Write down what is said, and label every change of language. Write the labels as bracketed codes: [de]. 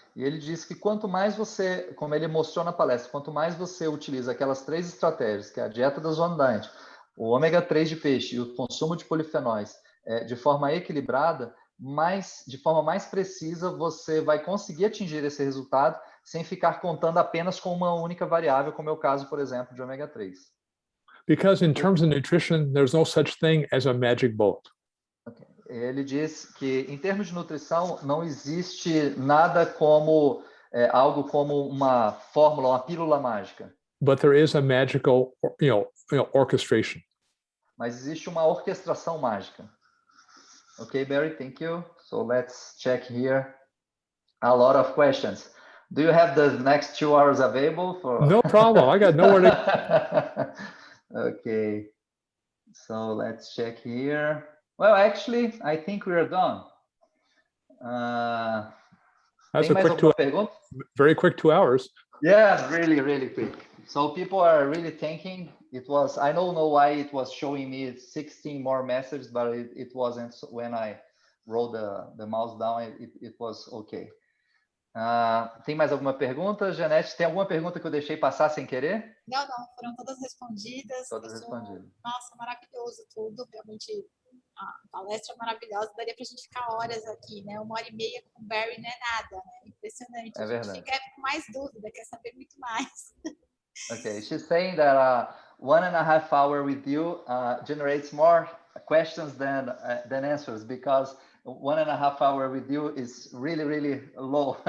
[pt] E ele diz que quanto mais você, como ele mostrou na palestra, quanto mais você utiliza aquelas 3 estratégias, que é a dieta da zona diet, o ômega 3 de peixe e o consumo de polifenóis, de forma equilibrada, de forma mais precisa, você vai conseguir atingir esse resultado sem ficar contando apenas com uma única variável, como é o caso, por exemplo, de ômega 3. [en] Because in terms of nutrition, there's no such thing as a magic bullet. Okay. [pt] Ele diz que, em termos de nutrição, não existe nada como algo como uma fórmula, uma pílula mágica. [en] But there is a magical, orchestration. [pt] Mas existe uma orquestração mágica. [en] Okay, Barry, thank you. So let's check here. A lot of questions. Do you have the next 2 hours available for? No problem. I got nowhere to. Okay. So let's check here. Well, actually, I think we are done. That's [pt] Tem a mais alguma pergunta? [en] very quick 2 hours. Yeah, really, really quick. So people are really thinking it was, I don't know why it was showing me 16 more messages, but it wasn't when I rolled the mouse down, it was okay. [pt] Tem mais alguma pergunta, Janete? Tem alguma pergunta que eu deixei passar sem querer? Não, foram todas respondidas. Todas respondidas. Nossa, maravilhoso tudo, realmente a palestra maravilhosa, daria para a gente ficar horas aqui, né? 1h30 com o Barry não é nada, né? Impressionante. É verdade. A gente fica com mais dúvida, quer saber muito mais. [en] Okay, she's saying that 1.5 hours with you generates more questions than answers, because 1.5 hours with you is really, really low.